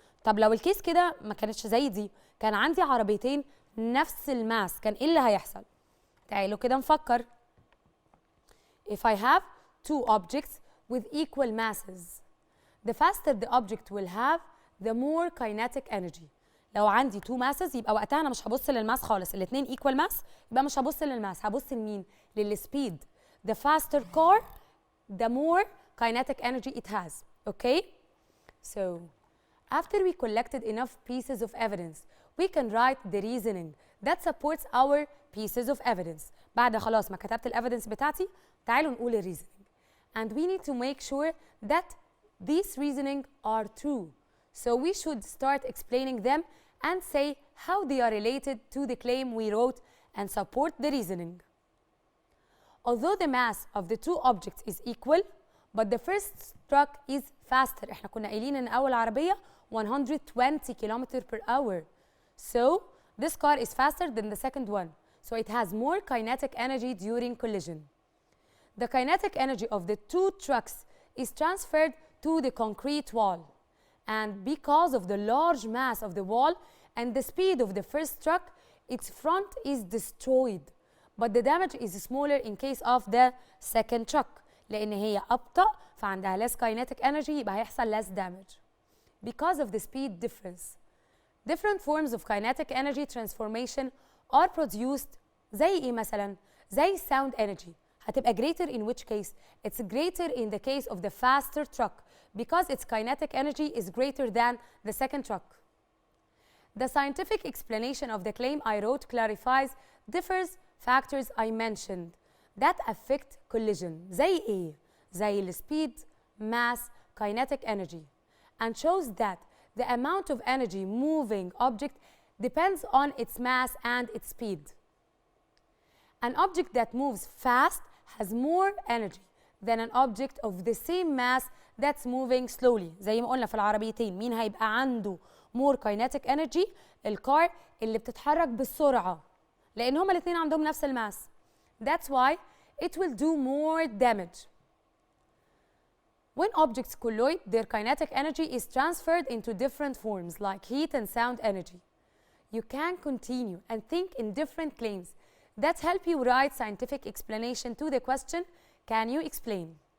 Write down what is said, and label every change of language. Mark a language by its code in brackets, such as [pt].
[ar] طب لو الكيس كده ما كانتش زي دي، كان عندي عربيتين نفس الماس، كان ايه اللي هيحصل؟ تعالوا كده نفكر. [en] If I have two objects with equal masses, the faster the object will have, the more kinetic energy. [ar] لو عندي [en] two masses [ar] يبقى وقتها انا مش هبص للماس خالص، الاثنين [en] equal mass، [ar] يبقى مش هبص للماس، هبص لمين؟ للسبيد. [en] The faster car, the more kinetic energy it has. Okay? So, after we collected enough pieces of evidence, we can write the reasoning that supports our pieces of evidence. [ar] بعد خلاص ما كتبت الevidence بتاعتي، تعالوا نقول الreasoning. [en] And we need to make sure that these reasoning are true. So we should start explaining them and say how they are related to the claim we wrote and support the reasoning. Although the mass of the two objects is equal, but the first truck is faster. [ar] احنا كنا قايلين ان اول عربية 120 [en] km per hour. So this car is faster than the second one. So it has more kinetic energy during collision. The kinetic energy of the two trucks is transferred to the concrete wall. And because of the large mass of the wall and the speed of the first truck, its front is destroyed. But the damage is smaller in case of the second truck. [ar] لأن هي أبطأ فعندها [en] less kinetic energy [ar] يبقى هيحصل [en] less damage. Because of the speed difference. Different forms of kinetic energy transformation are produced [ar] زي إيه مثلا؟ زي [en] sound energy. [ar] هتبقى [en] greater in which case? It's greater in the case of the faster truck because its kinetic energy is greater than the second truck. The scientific explanation of the claim I wrote clarifies differs factors I mentioned that affect collision. [ar] زي إيه؟ زي [en] the speed, mass, kinetic energy, and shows that the amount of energy moving object depends on its mass and its speed. An object that moves fast has more energy than an object of the same mass that's moving slowly. [ar] زي ما قلنا في العربيتين مين هيبقى عنده [en] more kinetic energy؟ [ar] الكار اللي بتتحرك بالسرعة لأن هما الاتنين عندهم نفس الماس. [en] That's why it will do more damage. When objects colloid, their kinetic energy is transferred into different forms like heat and sound energy. You can continue and think in different claims that help you write scientific explanation to the question, can you explain?